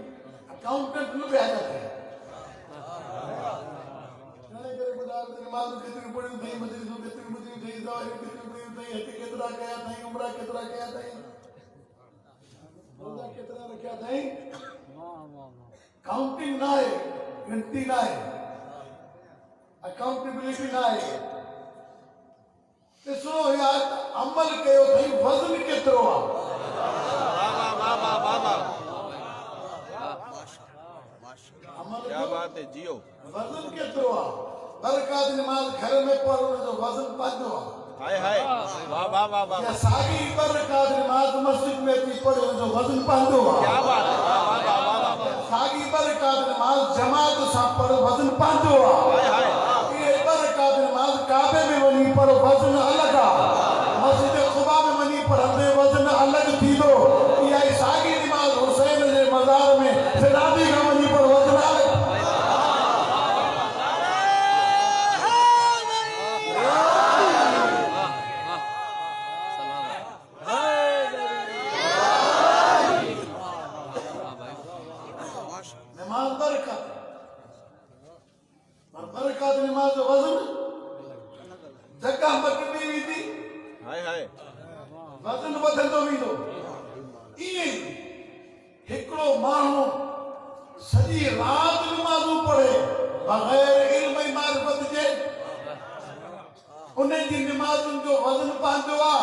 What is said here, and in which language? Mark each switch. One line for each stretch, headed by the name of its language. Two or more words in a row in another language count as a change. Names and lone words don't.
Sindhi: अकाउंटेंट न पिया थिए नमाज़ केतिरियूं पढ़ियूं अथई मजलिसूं केतिरियूं ॿुधियूं अथई दवायूं केतिरियूं कयूं अथई हज केतिरा कया अथई उमरा केतिरा कया अथई रोज़ा केतिरा रखिया अथई। काउंटिंग न आहे गिनती न आहे अकाउंटेबिलिटी न आहे। ॾिसो यार अमल कयो अथई वज़न केतिरो आहे।
Hindi: क्या बात है जियो।
Sindhi: वज़न केतिरो आहे। बरकात नमाज घर में पढ़ो जो वज़न पंहिंजो आहे। हाय हाय वाह वाह वाह वाह। या सागी बरकात नमाज मस्जिद में थी पढ़ो जो वज़न पंहिंजो आहे।
Hindi: क्या बात है वाह वाह वाह वाह।
Sindhi: सागी बरकात नमाज जमात सां पढ़ो वज़न पंहिंजो आहे। हाय ये बरकात नमाज काबे में वञी पढ़ो वज़न अलॻि आहे। मस्जिद क़ुबा में वञी पढ़ंदे वज़न अलॻि थींदो। इहा ई सागी नमाज हुसैन जे मज़ार में सिरादी खां वञी पढ़ो वज़न अलॻि। नमाज बरकत और बरकत नमाज जो वज़न जगह मटंदी वेंदी हाय हाय वज़न वधंदो वेंदो। ईअं हिकिड़ो माण्हू सॼी राति नमाज़ूं पढ़े बग़ैर इल्म ऐं मारिफत जे उन जी नमाज़ुनि जो वज़न पंहिंजो आहे।